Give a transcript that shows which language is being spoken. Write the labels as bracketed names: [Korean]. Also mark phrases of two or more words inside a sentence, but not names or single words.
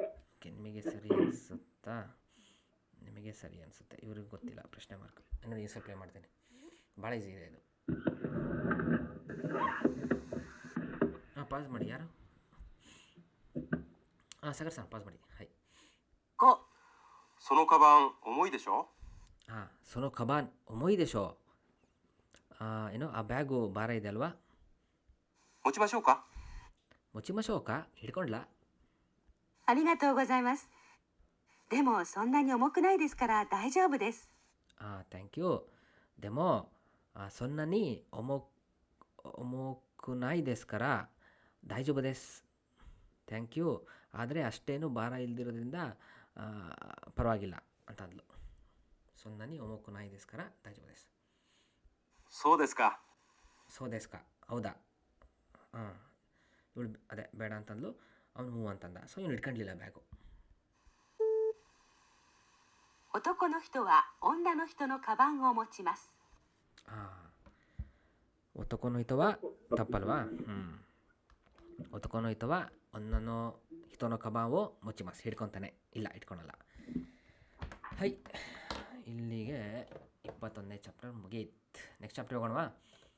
[Kannada] ಓಕೆ, ನಿಮಗೆ ಸರಿ ಅನಿಸುತ್ತಾ? ನಿಮಗೆ ಸರಿ ಅನಿಸುತ್ತೆ, ಇವ್ರಿಗೆ ಗೊತ್ತಿಲ್ಲ. ಪ್ರಶ್ನೆ ಮಾರ್ಕ್. ನೋಡಿ, ಈ ಸ್ವಲ್ಪ ಮಾಡ್ತೀನಿ. ಭಾಳ ಈಸಿ ಇದೆ ಇದು. ಪಾಸ್ ಮಾಡಿ. ಯಾರು? ಸಾಗರ್ ಸರ್, ಪಾಸ್ ಮಾಡಿ. ಹಾಯ್. 5. [Japanese] そのカバン重いでしょ。そのカバン重いでしょう. [Kannada] ಏನು, ಆ ಬ್ಯಾಗು ಭಾರ ಇದೆ ಅಲ್ವಾ? [Japanese] 持ちましょうか。持ちましょうか? ಹಿಡ್ಕೊಂಡ್ಲಾ? ありがとうございます。でもそんなに重くないですから大丈夫です。 [English] thank you. [Japanese] でもそんなに重くないですから大丈夫です. [English] thank you. [Kannada] ಆದರೆ ಅಷ್ಟೇನು ಭಾರ ಇಲ್ದಿರೋದ್ರಿಂದ ಪರವಾಗಿಲ್ಲ ಅಂತ ಅಂದ್ಲು. [Japanese] そんなに 重く ない ですから 大丈夫 です. そうですか. そうですか. [Kannada] ಹೌದಾ? ಇವಳು ಅದೇ ಬೇಡ ಅಂತಂದ್ಲು, ಅವನು ಹ್ಞೂ ಅಂತಂದ. ಸೊ ಇವನು ಇಟ್ಕೊಂಡಿಲ್ಲ ಬ್ಯಾಗು. [Japanese] 男の人は女の人のカバンを持ちます。男の人はತಪ್ಪಲ್ವಾ? 男の人は女の人のカバンを持ちます. [Kannada] ಹಿಡ್ಕೊತಾನೆ. ಇಲ್ಲ, ಇಟ್ಕೊಳಲ್ಲ. ಹೈ, ಇಲ್ಲಿಗೆ 21ನೇ ಚಾಪ್ಟರ್ ಮುಗೀತು. ನೆಕ್ಸ್ಟ್ ಚಾಪ್ಟರ್ ಹೋಗೋಣವಾ?